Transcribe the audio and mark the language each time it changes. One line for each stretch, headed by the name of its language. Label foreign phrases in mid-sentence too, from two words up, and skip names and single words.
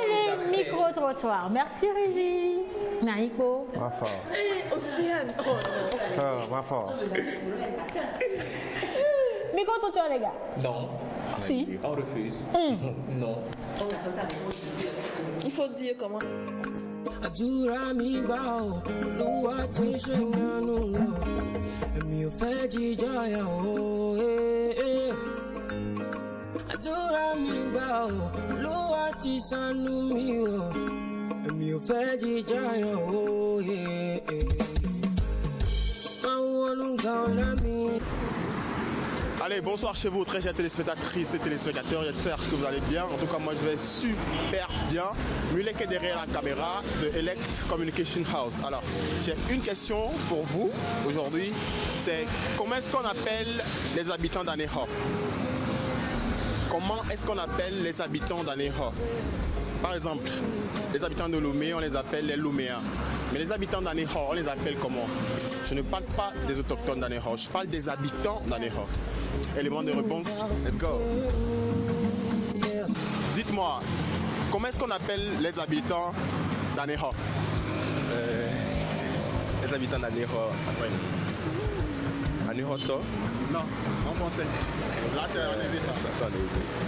French: Allez, micro-trottoir. Merci, Régie. Naïko. Ma fort. Océane. Oh non. Ma fort. Micro-trottoir, les gars. Non. Si. On refuse. Non. Il faut dire comment.
Yoruba: Àdúrà mi gbà ọ́, Olúwa ti ṣe ìyanu lọ, èmi ò fẹ́ jíjọyà o. Àdúrà mi gbà ọ́, Olúwa ti ṣàánú mi o, èmi ò fẹ́ jíjọyà o. Àwọn olùgbà ọ̀la mi.
French: Allez, bonsoir chez vous, très chers téléspectatrices et téléspectateurs. J'espère que vous allez bien. En tout cas, moi, je vais super bien. Mulek est derrière la caméra de Elect Communication House. Alors, j'ai une question pour vous aujourd'hui. C'est comment est-ce qu'on appelle les habitants d'Aného? Comment est-ce qu'on appelle les habitants d'Aného? Par exemple, les habitants de Lomé, on les appelle les Loméens. Mais les habitants d'Aného, on les appelle comment? Je ne parle pas des autochtones d'Aného, je parle des habitants d'Aného. Élément de réponse,
English: let's go.
French: Dites-moi, comment est-ce qu'on appelle les habitants d'Aného? Les habitants d'Aného. Anéhoto? Non, en français. Là, c'est en élevé, ça. Ça, en élevé.